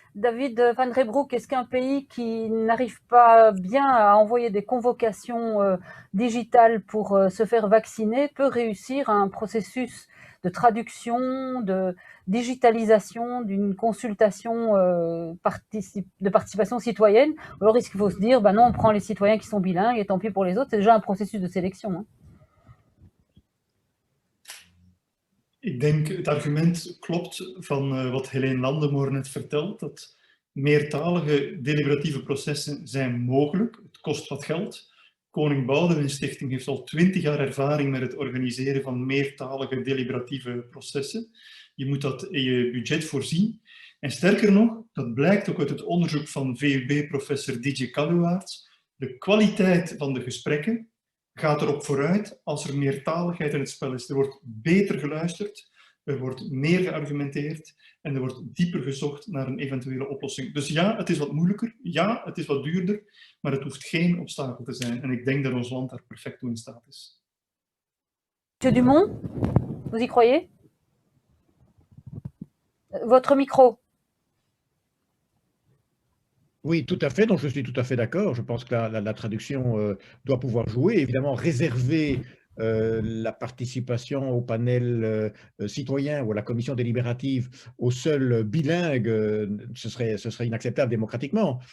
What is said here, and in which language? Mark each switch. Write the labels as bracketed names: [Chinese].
[French] David Van Reybrouck, est-ce qu'un pays qui n'arrive pas bien à envoyer des convocations digitales pour se faire vacciner peut réussir un processus de traduction, de digitalisation, d'une consultation de participation citoyenne? Ou alors est-ce qu'il faut se dire, bah non, on prend les citoyens qui sont bilingues et tant pis pour les autres, c'est déjà un processus de sélection, hein. [Dutch] Ik denk het argument klopt van wat Helene Landemoor net vertelt, dat meertalige deliberatieve processen zijn mogelijk. Het kost wat geld. Koning Boudewijn Stichting heeft al 20 jaar ervaring met het organiseren van meertalige deliberatieve processen. Je moet dat in je budget voorzien. En sterker nog, dat blijkt ook uit het onderzoek van VUB-professor DJ Kaluwaerts, de kwaliteit van de gesprekken gaat erop vooruit als er meertaligheid in het spel is. Er wordt beter geluisterd, er wordt meer geargumenteerd en er wordt dieper gezocht naar een eventuele oplossing. Dus ja, het is wat moeilijker, ja, het is wat duurder, maar het hoeft geen obstakel te zijn. En ik denk dat ons land daar perfect toe in staat is. [French] Monsieur Dumont, vous y croyez? Votre micro. Oui, tout à fait. Donc, je suis tout à fait d'accord. Je pense que la traduction doit pouvoir jouer. Évidemment, réserver la participation au panel citoyen ou à la commission délibérative aux seuls bilingues, ce serait inacceptable démocratiquement.